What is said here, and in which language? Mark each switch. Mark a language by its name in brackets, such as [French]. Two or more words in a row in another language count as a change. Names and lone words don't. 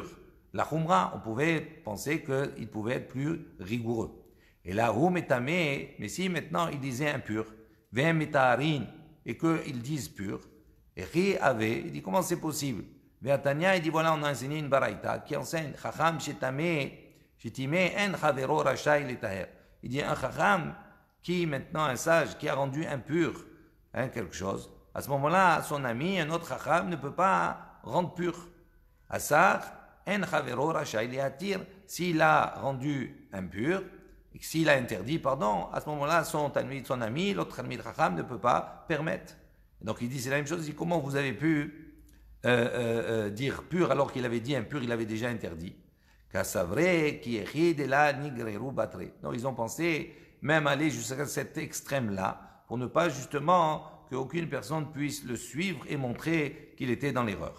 [French] La chumra, on pouvait penser qu'il pouvait être plus rigoureux. Et là, [Hebrew] הוא מטמא, [French] mais si maintenant il disait impur, [Hebrew] והן מטהרין, [French] et qu'ils disent pur, et Ri avait, il dit comment c'est possible? Ve'atania, il dit voilà, on a enseigné une baraita qui enseigne [Hebrew] חכם שטימא אין חברו רשאי לטהר. [French] Il dit un Chacham qui maintenant un sage qui a rendu impur quelque chose. À ce moment-là, son ami, un autre Chacham ne peut pas rendre pur. [Hebrew] אסר אין חברו רשאי להתיר. [French] S'il a rendu impur, et s'il a interdit, pardon, à ce moment-là, son ami, l'autre ami de Chacham ne peut pas permettre. Donc il dit c'est la même chose, il dit comment vous avez pu dire pur alors qu'il avait dit impur, il avait déjà interdit. Donc ils ont pensé même aller jusqu'à cet extrême-là pour ne pas justement qu'aucune personne puisse le suivre et montrer qu'il était dans l'erreur.